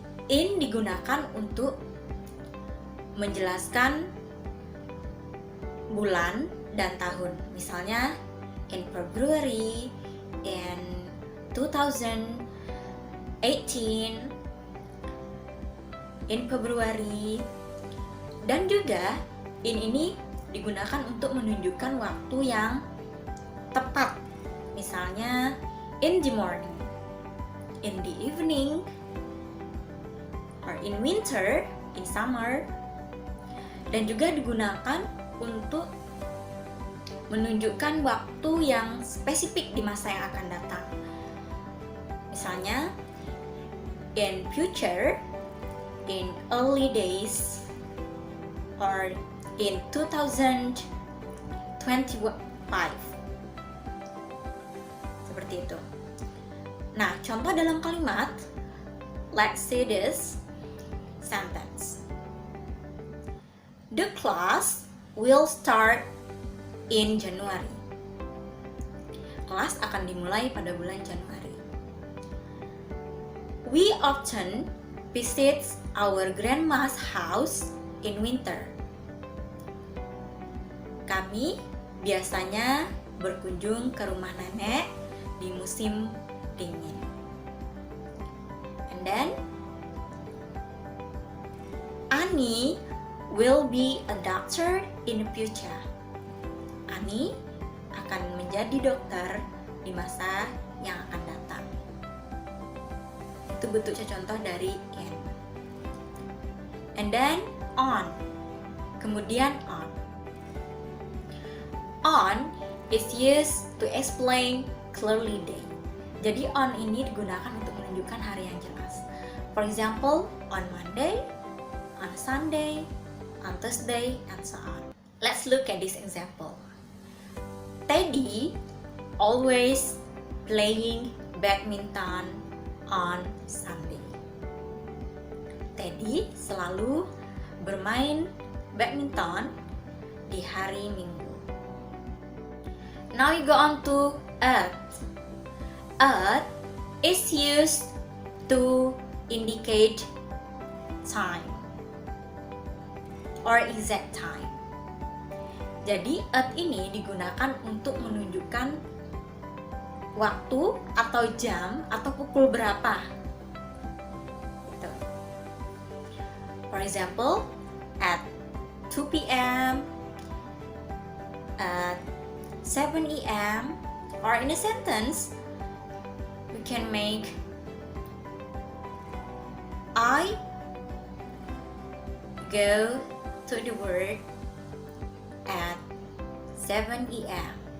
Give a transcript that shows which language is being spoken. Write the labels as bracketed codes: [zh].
[id] In digunakan untuk menjelaskan bulan dan tahun. Misalnya [en] in February, in 2018, [id] in Februari, dan juga in ini digunakan untuk menunjukkan waktu yang tepat. Misalnya, [en] in the morning, in the evening, or in winter, in summer. [id] Dan juga digunakan untuk menunjukkan waktu yang spesifik di masa yang akan datang. Misalnya, [en] in future, in early days, or in 2025. [id] Seperti itu. Nah, contoh dalam kalimat, [en] let's see this sentence. The class will start in January. [id] Kelas akan dimulai pada bulan Januari. [en] We often visit our grandma's house in winter. [id] Kami biasanya berkunjung ke rumah nenek di musim dingin. [en] And then, Annie will be a doctor in the future. [id] Annie akan menjadi dokter di masa yang akan datang. Itu bentuk contoh dari in. [en] And then on. [id] Kemudian on. [en] On is used to explain clearly day. [id] Jadi on ini digunakan untuk menunjukkan hari yang jelas. [en] For example, on Monday, on Sunday, on Thursday, and so on. Let's look at this example. Teddy always playing badminton on Sunday. [id] Teddy selalu bermain badminton di hari Minggu. [en] Now we go on to at. At is used to indicate time or exact time. [id] Jadi at ini digunakan untuk menunjukkan waktu atau jam atau pukul berapa. Gitu. [en] For example, at 2 p.m., at 7 a.m., or in a sentence, we can make I go to the work at 7 a.m.